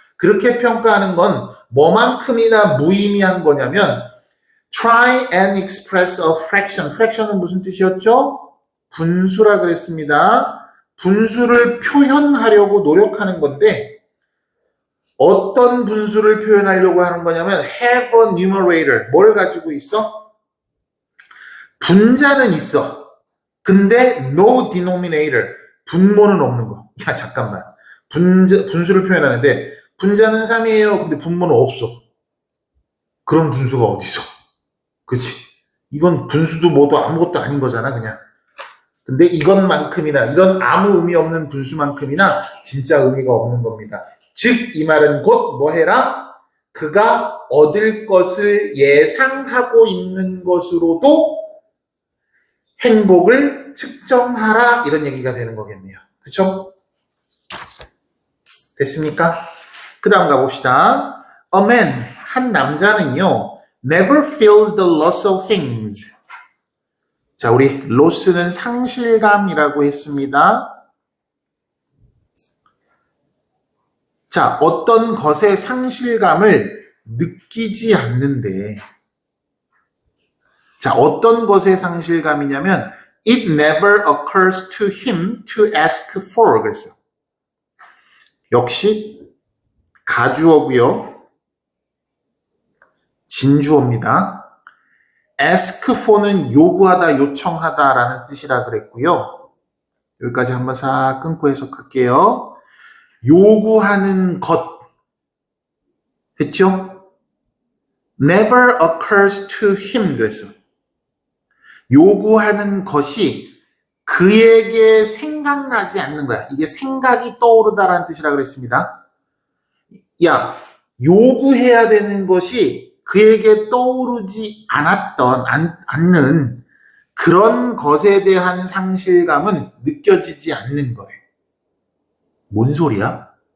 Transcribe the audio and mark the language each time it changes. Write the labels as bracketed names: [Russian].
[Korean] 그렇게 평가하는 건 뭐만큼이나 무의미한 거냐면 [English] try and express a fraction. [Korean] fraction은 무슨 뜻이었죠? 분수라 그랬습니다. 분수를 표현하려고 노력하는 건데 어떤 분수를 표현하려고 하는 거냐면 [English] have a numerator. [Korean] 뭘 가지고 있어? 분자는 있어. 근데 [English] no denominator. [Korean] 분모는 없는 거. 야, 잠깐만. 분수를 표현하는데 분자는 3이에요. 근데 분모는 없어. 그런 분수가 어디서? 그치? 이건 분수도 뭐도 아무것도 아닌 거잖아, 그냥. 근데 이것만큼이나, 이런 아무 의미 없는 분수만큼이나 진짜 의미가 없는 겁니다. 즉, 이 말은 곧 뭐 해라? 그가 얻을 것을 예상하고 있는 것으로도 행복을 측정하라, 이런 얘기가 되는 거겠네요. 그쵸? 됐습니까? 그 다음 가봅시다. [English] A man, [Korean] 한 남자는요, [English] never feels the loss of things. [Korean] 자, 우리 loss는 상실감이라고 했습니다. 자, 어떤 것의 상실감을 느끼지 않는데, 자, 어떤 것의 상실감이냐면 [English] it never occurs to him to ask for. [Korean] 그랬어요. 역시 가주어고요. 진주어입니다. ask for는 요구하다, 요청하다라는 뜻이라 그랬고요. 여기까지 한번 싹 끊고 해석할게요. 요구하는 것 됐죠? [English] never occurs to him [Korean] 그랬어. 요구하는 것이 그에게 생각나지 않는 거야. 이게 생각이 떠오르다라는 뜻이라 그랬습니다. 야, 요구해야 되는 것이 그에게 떠오르지 않는 그런 것에 대한 상실감은 느껴지지 않는 거예요. 뭔 소리야?